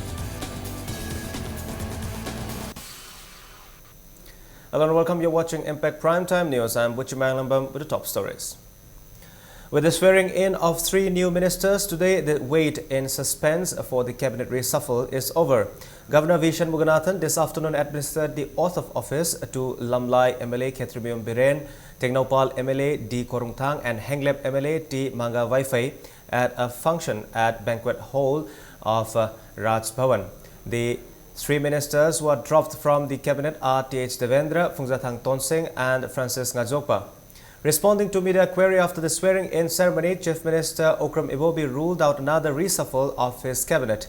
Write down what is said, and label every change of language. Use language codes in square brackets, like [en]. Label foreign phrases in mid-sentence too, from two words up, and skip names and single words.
[en] Hello and welcome. You're watching Impact Primetime News. I'm Butchi Manglambam with the top stories. With the swearing in of 3 new ministers today, the wait in suspense for the cabinet reshuffle is over. Governor Vishan Muganathan this afternoon administered the oath of office to Lamlai MLA Khetrimium Biren, Tengnaupal MLA D. Korungthang and Henglep MLA T. Mga Wi-Fi at a function at Banquet Hall of Raj Bhavan. The 3 ministers who are dropped from the cabinet are T.H. Devendra, Phungzathang Tonsing and Francis Ngajokpa. Responding to media query after the swearing-in ceremony, Chief Minister Okram Ibobi ruled out another reshuffle of his cabinet.